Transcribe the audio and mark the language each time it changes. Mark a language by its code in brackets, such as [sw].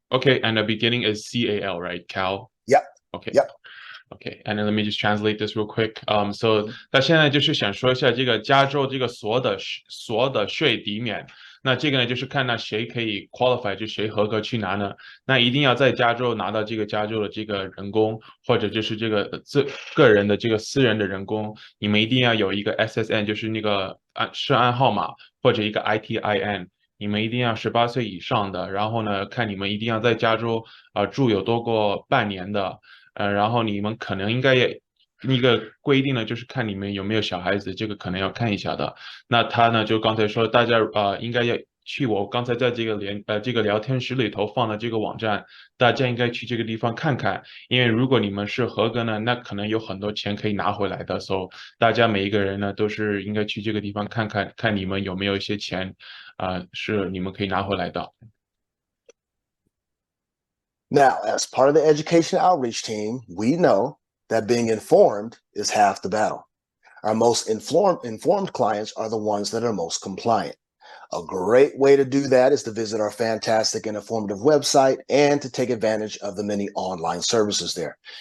[en] Okay, and the beginning is CAL, right? Cal? Yep. Okay. Yep. Okay, and then let me just translate this real quick. [zh] So 他现在就是想说一下这个加州这个所得税抵免。那这个呢，就是看那谁可以 qualify， 就谁合格去拿呢？那一定要在加州拿到这个加州的这个人工，或者就是这个个人的这个私人的人工，你们一定要有一个 SSN， 就是那个涉案号码或者一个 ITIN。你们一定要18岁以上的，然后呢，看你们一定要在加州住有多过半年的，然后你们可能应该也一个规定呢，就是看你们有没有小孩子，这个可能要看一下的。那他呢，就刚才说，大家应该要去我刚才在这个聊天室里头放的这个网站，大家应该去这个地方看看，因为如果你们是合格呢，那可能有很多钱可以拿回来的，所以大家每一个人呢都是应该去这个地方看看，看你们有没有一些钱，是你们可以拿回来的。 [en] Now, as part of the education outreach team, we know that being informed is half the battle. Our most informed clients are the ones that are most compliant. A great way to do that is to visit our fantastic and informative website and to take advantage of the many online services there.